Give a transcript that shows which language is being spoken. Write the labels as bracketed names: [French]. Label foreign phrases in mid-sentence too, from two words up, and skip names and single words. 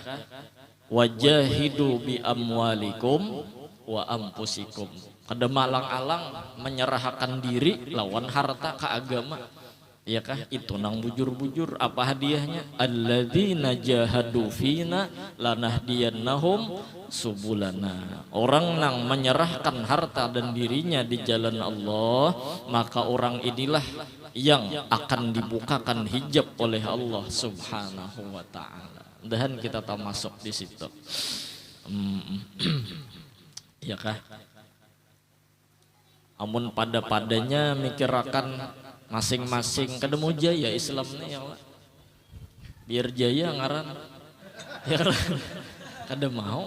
[Arabic] وجاهدوا بأموالكم وأنفسكم. [Banjar] Kada malang-alang menyerahkan diri lawan harta ke agama, ya kah? Itu nang bujur-bujur. Apa hadiahnya? [Arabic] والذين جاهدوا فينا لنهدينهم سبلنا. [Indonesian] Orang nang menyerahkan harta dan dirinya di jalan Allah, maka orang inilah yang akan dibukakan hijab oleh Allah [Arabic] سبحانه وتعالى. [Indonesian] Dan kita termasuk di situ. Ya kah? [Banjar] Amun pada-padanya mikirakan masing-masing kada mau jaya Islam nih ya Allah. Biar jaya ngaran. Ya kada mau.